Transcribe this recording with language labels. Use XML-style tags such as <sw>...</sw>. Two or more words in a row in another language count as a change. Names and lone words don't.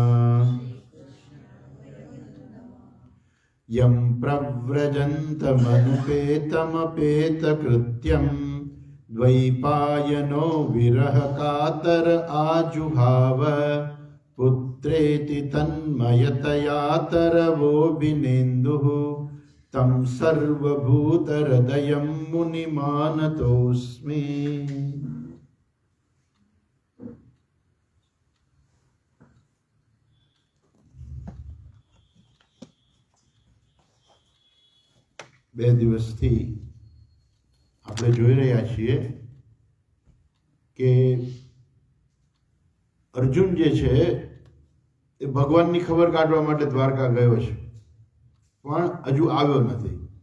<sa>यं प्रव्रजन्तमनुपेतमपेतकृत्यं द्वैपायनो विरहकातर आजुहाव पुत्रेति तन्मयतया तरवोऽभिनेन्दुः तं सर्वभूतहृदयं मुनिमानतोऽस्मि।</sa> <gu>બે દિવસથી આપણે જોઈ રહ્યા છીએ કે અર્જુન જે છે એ ભગવાનની ખબર કાઢવા માટે દ્વારકા ગયો છે, પણ હજુ આવ્યો નથી.</gu>